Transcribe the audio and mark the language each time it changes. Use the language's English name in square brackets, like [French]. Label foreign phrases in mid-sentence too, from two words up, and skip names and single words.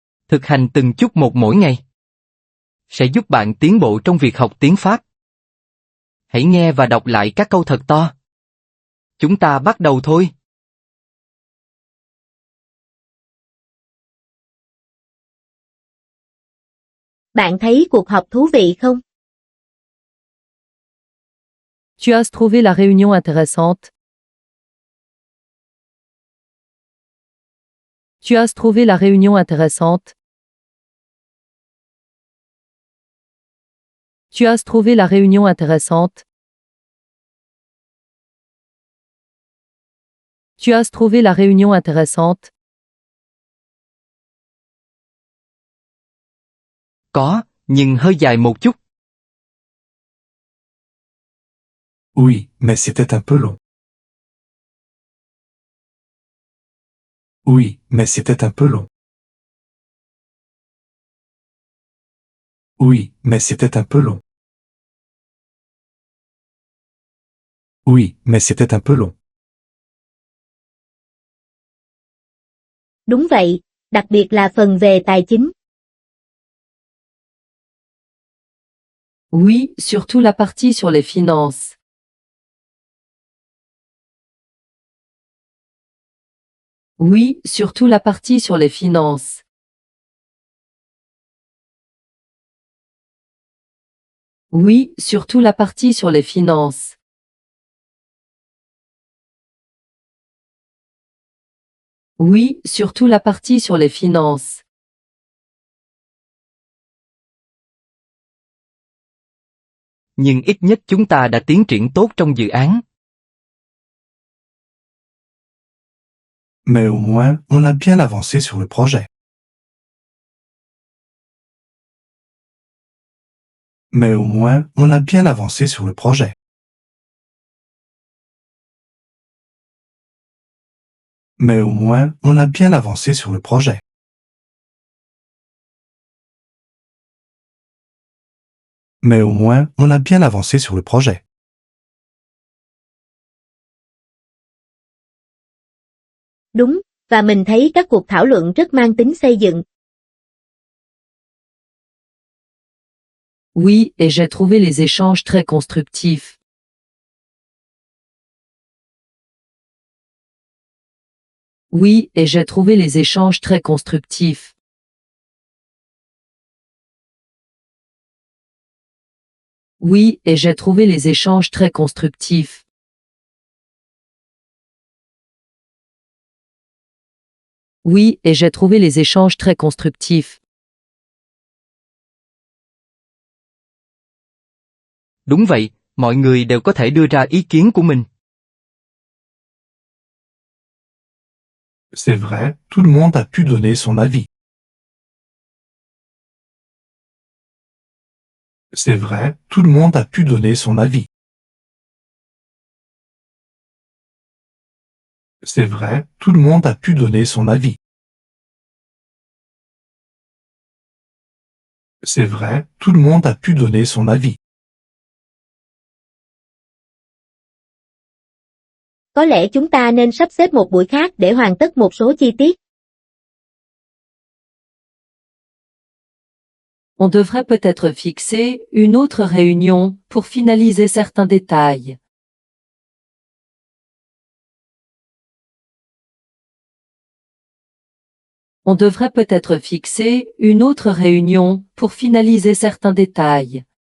[Vietnamese] Thực hành từng chút một mỗi ngày sẽ giúp bạn tiến bộ trong việc học tiếng Pháp. Hãy nghe và đọc lại các câu thật to. Chúng ta bắt đầu thôi. Bạn thấy cuộc họp thú vị không? [French] Tu as trouvé la réunion intéressante? Tu as trouvé la réunion intéressante? Tu as trouvé la réunion intéressante? Tu as trouvé la réunion intéressante? [Vietnamese] Có, nhưng hơi dài một chút. [French] Oui, mais c'était un peu long. Oui, mais c'était un peu long. Oui, mais c'était un peu long. Oui, mais c'était un peu long. [Vietnamese] Đúng vậy, đặc biệt là phần về tài chính. [French] Oui, surtout la partie sur les finances. Oui, surtout la partie sur les finances. Oui, surtout la partie sur les finances. Oui, surtout la partie sur les finances. [Vietnamese] Nhưng ít nhất chúng ta đã tiến triển tốt trong dự án. [French] Mais au moins, on a bien avancé sur le projet. Mais au moins, on a bien avancé sur le projet. Mais au moins, on a bien avancé sur le projet. Mais au moins, on a bien avancé sur le projet. [Vietnamese] Đúng, và mình thấy các cuộc thảo luận rất mang tính xây dựng. [French] Oui, et j'ai trouvé les échanges très constructifs. Oui, et j'ai trouvé les échanges très constructifs. Oui, et j'ai trouvé les échanges très constructifs. Oui, et j'ai trouvé les échanges très constructifs. [Vietnamese] Đúng vậy, mọi người đều có thể đưa ra ý kiến của mình. [French] C'est vrai, tout le monde a pu donner son avis. C'est vrai, tout le monde a pu donner son avis. C'est vrai, tout le monde a pu donner son avis. C'est vrai, tout le monde a pu donner son avis. [Vietnamese] Có lẽ chúng ta nên sắp xếp một buổi khác để hoàn tất một số chi tiết. [French] On devrait peut-être fixer une autre réunion pour finaliser certains détails. On devrait peut-être fixer une autre réunion pour finaliser certains détails.